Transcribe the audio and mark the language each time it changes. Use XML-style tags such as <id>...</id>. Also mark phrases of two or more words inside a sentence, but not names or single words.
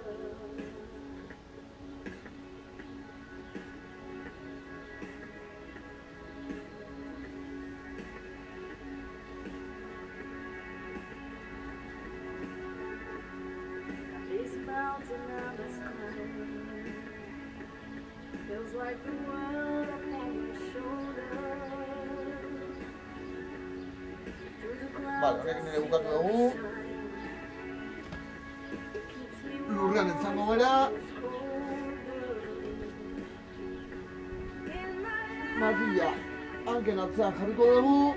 <en>This mountain I must climb feels like the world upon my shoulder.</en> <eu>Vale, horrekin ere bukatu dugu. Lurrean entzango gara. Makila hanken atzean jarriko dugu.</eu>